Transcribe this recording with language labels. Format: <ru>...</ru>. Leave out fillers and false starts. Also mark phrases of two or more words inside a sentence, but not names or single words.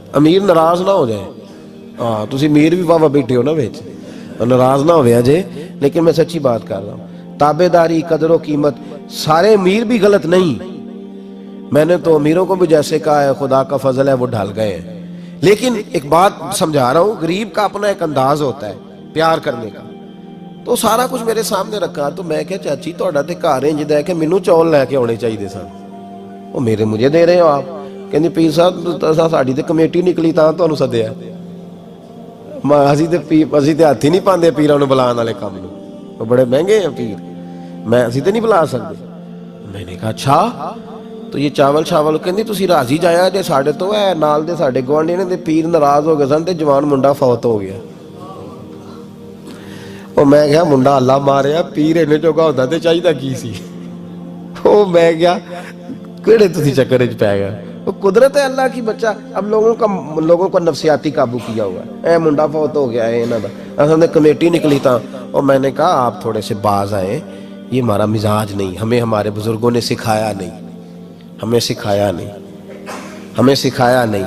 <ur>امیر ناراض نہ ہو جائے، ہاں</ur> <pa>تسی امیر بھی بابا بیٹھے ہو نا بیچ، ناراض نہ ہویا جے،</pa> <ur>لیکن میں سچی بات کر رہا ہوں، تابع داری، قدر و قیمت، سارے امیر بھی غلط نہیں، میں نے تو امیروں کو بھی جیسے کہا ہے خدا کا فضل ہے وہ ڈھل گئے ہیں، لیکن ایک بات سمجھا رہا ہوں، غریب کا اپنا ایک انداز ہوتا ہے پیار کرنے کا، تو سارا کچھ میرے سامنے رکھا، تو میں کہا</ur> <pa>چاچی تہاڈا تے گھر انج ہے کہ مینوں چول لے کے آنے چاہیے سن،</pa> <ur>وہ مجھے دے رہے ہو آپ؟</ur> <pa>کہندی پیر صاحب ساڈی تے کمیٹی نکلی تاں تانوں سدیا، اسی تے ہاتھ ہی نہیں پاندے پیراں نوں بلان والے کام نوں،</pa> <ur>وہ بڑے مہنگے ہیں پیر،</ur> <pa>اسی تے نہیں بلا سکتے۔</pa> <ur>میں نے کہا اچھا،</ur> <pa>تو یہ چاول کہندی تسی راضی جایا جے ساڈے تو، ہے نال دے ساڈے گوانڈی نے تے پیر ناراض ہو گئے سن تے جوان منڈا فوت ہو گیا۔ وہ میں کہا منڈا اللہ ماریا، پیر اینے چوکا ہوتا تے چاہیے کی سی، وہ میں کہا کیڑے تسی چکر وچ پے گئے،</pa> <ur>وہ قدرت ہے اللہ کی بچہ، اب لوگوں کو نفسیاتی قابو کیا ہوا ہے،</ur> <pa>اے منڈا فوت ہو گیا ہے انہاں دا،</pa> <ur>اصل میں کمیٹی نکلی تھا، اور میں نے کہا آپ تھوڑے سے باز آئے، یہ ہمارا مزاج نہیں، ہمیں ہمارے بزرگوں نے سکھایا نہیں، ہمیں سکھایا نہیں۔</ur>